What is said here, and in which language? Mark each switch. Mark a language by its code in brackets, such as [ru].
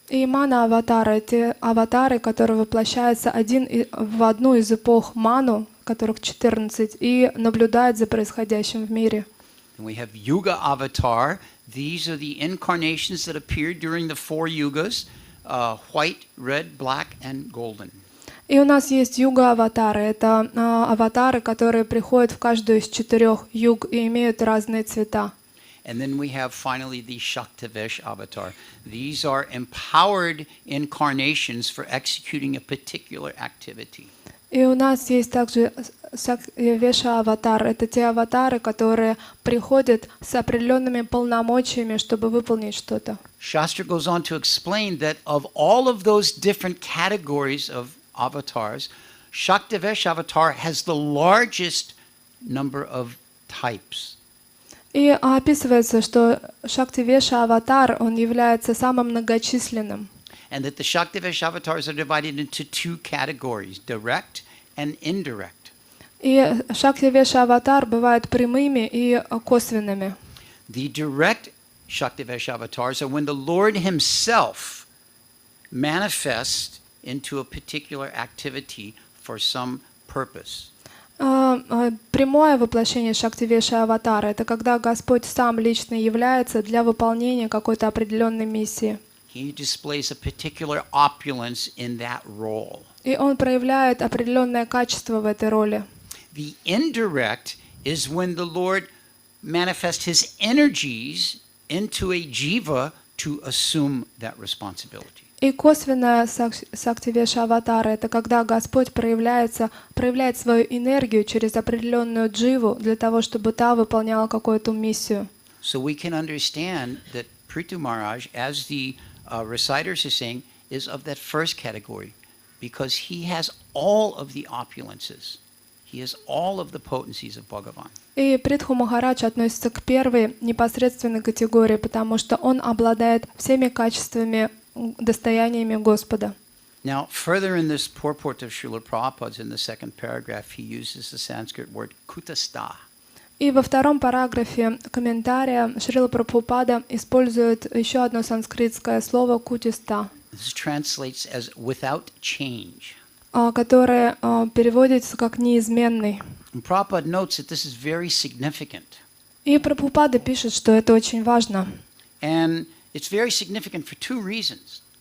[ru] И мана-аватары — это аватары, которые воплощаются в одну из эпох Ману, которых 14, и наблюдают за происходящим в мире. [en] And we have Yuga avatar. These are the incarnations that appeared during the 4 yugas, white, red, black, and golden. [ru] И у нас есть юга-аватары. Это аватары, которые приходят в каждую из 4 юг и имеют разные цвета. [en] And then we have finally the Shaktavesh avatar. These are empowered incarnations for executing a particular activity. [ru] И у нас есть также Веша-аватар. Это те аватары, которые приходят с определенными полномочиями, чтобы выполнить что-то. [en] Shastra goes on to explain that of all of those different categories of avatars, Shaktavesh avatar has the largest number of types. [ru] И описывается, что Шакти-веша-аватар, он является самым многочисленным. [en] And that the Shaktavesh avatars are divided into 2 categories, direct and indirect. [ru] И Шакти-веша-аватар бывают прямыми и косвенными. [en] The direct Shaktavesh avatars are when the Lord himself manifests into a particular activity for some purpose. [ru] Прямое воплощение Шакти-веша-аватара — это когда Господь сам лично является для выполнения какой-то определенной миссии. [en] He displays a particular opulence in that role. [ru] И он проявляет определенное качество в этой роли. [en] The indirect is when the Lord manifests his energies into a jiva to assume that responsibility. [ru] И косвенное Шакти-веша-аватара — это когда Господь проявляет свою энергию через определенную дживу для того, чтобы та выполняла какую-то миссию. [en] So we can understand that Prithu Maharaj, as the reciters are saying, is of that first category because he has all of the opulences. He has all of the potencies of Bhagavan. [ru] И Притху Махарадж относится к первой непосредственной категории, потому что он обладает всеми качествами, достояниями Господа. [en] Now, further in this purport of Srila Prabhupada's, in the second paragraph, he uses the Sanskrit word kutastha. [ru] И во втором параграфе комментария Шрила Прабхупада использует еще одно санскритское слово «кутиста», [en] This translates as without change. [ru] которое переводится как «неизменный». [en] And Prabhupada notes that this is very significant. [ru] И Прабхупада пишет, что это очень важно. [en] And it's very significant for two reasons.